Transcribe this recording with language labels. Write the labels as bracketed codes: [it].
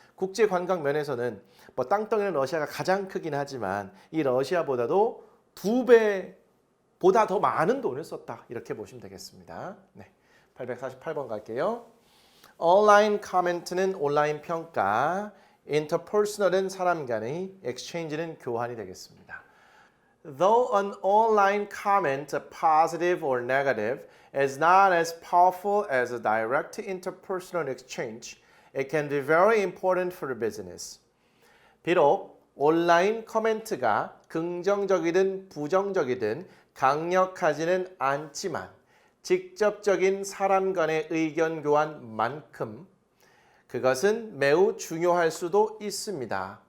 [ko] 국제 관광 면에서는 뭐 땅덩이는 러시아가 가장 크긴 하지만 이 러시아보다도 2배보다 더 많은 돈을 썼다 이렇게 보시면 되겠습니다. 네. 848번 갈게요. 온라인 커멘트는 온라인 평가, interpersonal은 사람 간의, exchange는 교환이 되겠습니다. [en] Though an online comment, positive or negative, is not as powerful as a direct interpersonal exchange, it can be very important for the business. [ko] 비록 온라인 커멘트가 긍정적이든 부정적이든 강력하지는 않지만 직접적인 사람 간의 의견 교환만큼 그것은 매우 중요할 수도 있습니다.